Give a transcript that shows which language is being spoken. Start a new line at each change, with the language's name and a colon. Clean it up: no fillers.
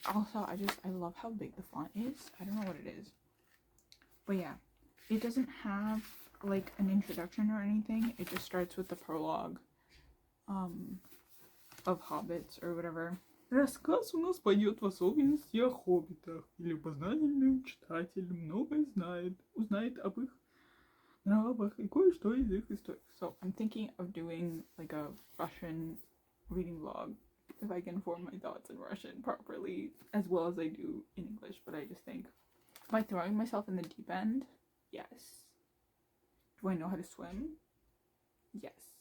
English: Also, I love how big the font is. I don't know what it is, but yeah, it doesn't have like an introduction or anything. It just starts with the prologue of hobbits or whatever.
Russian: Рассказ у нас пойдет в особенности о хоббитах. Любознательный читатель многое узнает об их нравах и кое-что из их историй.
English: So I'm thinking of doing like a Russian reading vlog, if I can form my thoughts in Russian properly, as well as I do in English. But I just think, am I throwing myself in the deep end? Yes. Do I know how to swim? Yes.